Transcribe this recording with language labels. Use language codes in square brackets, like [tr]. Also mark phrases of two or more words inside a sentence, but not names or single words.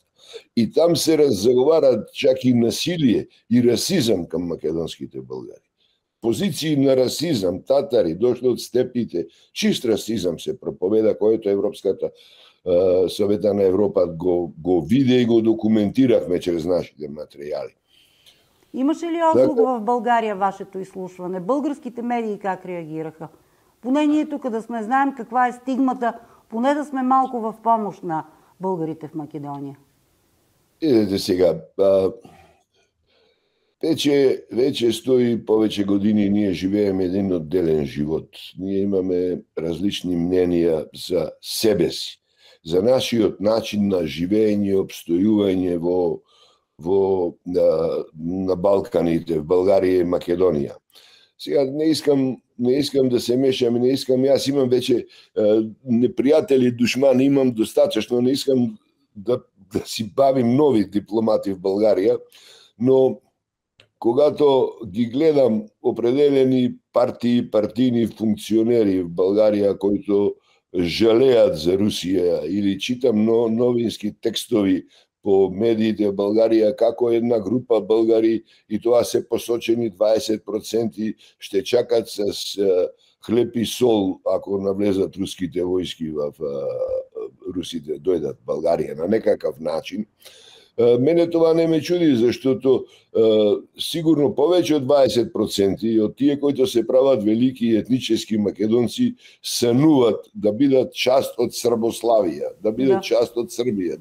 [mk] И там се разговарат чак и насилие и расизам кам македонските българи. Позиции на расизам, татари, дошли од степите, чист расизам се проповеда, којто Европската Совета на Европа го виде и го документирахме чрез нашите материјали. [bg] Имаше ли озвук в България вашето изслушване? Българските медии как реагираха? Поне ние тук да сме знаем каква е стигмата, поне да сме малко в помощ на българите в Македонија. [mk] Идете сега, вече 100 и повеќе години ние живееме един одделен живот. Ние имаме различни мненија за себе си, за нашиот начин на живење и обстојување на Балканите, в Българија и Македонија. Сега не искам да се мешам, јас имам веќе непријатели, душмани, [bg] имам достатъчно, не искам да си бавим нови дипломати в Българија, но когато ги гледам определени партии, партийни функционери [mk] в Българија кои жалеат за Русија или читам новински текстови по медиите в Българија како една група българи, и тоа се посочени 20%, ще чакат с хлеб и сол ако навлезат руските војски в русите дојдат в Българија на некакав начин. Мене това не ме чуди, заштото сигурно повеќе од 20% од тие кои се прават велики етнически македонци сануват да бидат част од Србославија, да бидат част од Србија.